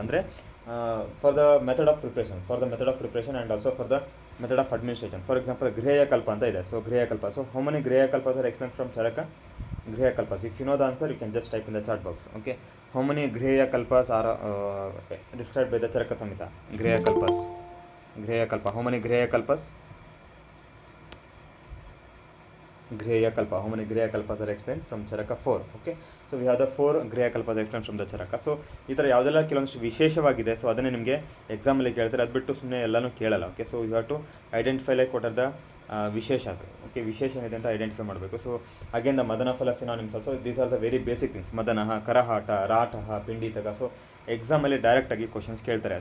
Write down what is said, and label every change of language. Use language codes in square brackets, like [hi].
[en] ಅಂದರೆ for the method of preparation and also for the method of administration. For example ಗೃಹಯ ಕಲ್ಪ ಅಂತ ಇದೆ. ಸೊ ಗೃಹಯ ಕಲ್ಪ, ಸೊ ಹೌ ಮೆನಿ ಗೃಹಯ ಕಲ್ಪಸ್ are explain from Charaka? Griha kalpas. If you know the answer, you can just type in the chat box. Okay. How many Griha kalpas are described by the Charaka Samhita? Griha kalpas. Griha kalpa. How many Griha kalpas? Griha kalpa. How many Griha kalpas are explained from Charaka? 4. Okay. So we have the 4 Griha kalpas explained from the Charaka. [kn] So ಈ ಥರ ಯಾವುದೆಲ್ಲ ಕೆಲವೊಂದಿಷ್ಟು ವಿಶೇಷವಾಗಿದೆ, so ಅದನ್ನೇ ನಿಮಗೆ ಎಕ್ಸಾಮಲ್ಲಿ ಕೇಳ್ತಾರೆ. ಅದು ಬಿಟ್ಟು ಸುಮ್ಮನೆ ಎಲ್ಲನೂ ಕೇಳಲ್ಲ. [en] Okay. So you have to identify like what are the ವಿಶೇಷ. Okay, [kn] ವಿಶೇಷ ಏನಿದೆ ಅಂತ ಐಡೆಂಟಿಫೈ ಮಾಡಬೇಕು. [en] So again the ಮದನ ಫಲ synonyms also these are the very basic things. [kn] ಮದನಃ, ಕರಹಾಟ, ರಾಟಃ, ಪಿಂಡಿತಕ. So ಎಕ್ಸಾಮಲ್ಲಿ ಡೈರೆಕ್ಟಾಗಿ ಕ್ವಶನ್ಸ್ ಕೇಳ್ತಾರೆ.